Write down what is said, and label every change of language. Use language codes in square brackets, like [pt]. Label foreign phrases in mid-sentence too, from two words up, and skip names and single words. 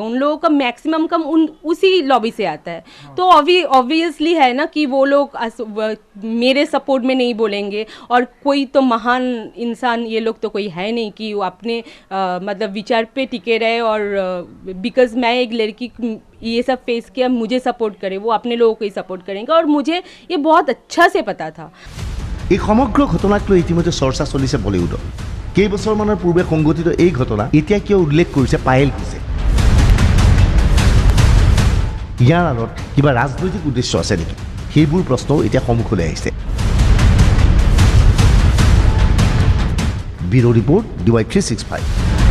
[hi] उन लोगों का मैक्सिमम काम उसी लॉबी से आता है। तो ऑब्वियसली है ना कि वो लोग मेरे सपोर्ट में नहीं बोलेंगे। और कोई तो महान इंसान ये लोग तो कोई है नहीं कि वो अपने मतलब विचार पे टिके रहे और बिकॉज मैं एक लड़की ये सब फेस किया मुझे सपोर्ट करे, वो अपने लोगों को ही सपोर्ट करेंगे। और मुझे ये बहुत अच्छा से पता था। [as] এই সমগ্ৰ ঘটনাক লৈ ইতিমধ্যে চৰ্চা চলিছে বলিউডত। কেইবছৰমানৰ পূৰ্বে সংঘটিত এই ঘটনা এতিয়া কিয় উল্লেখ কৰিছে পায়েল ঘোষে? ইয়াৰ আঁৰত কিবা ৰাজনৈতিক উদ্দেশ্য আছে নেকি? সেইবোৰ প্ৰশ্নও এতিয়া সন্মুখলৈ আহিছে। ব্যুৰো ৰিপৰ্ট DY365।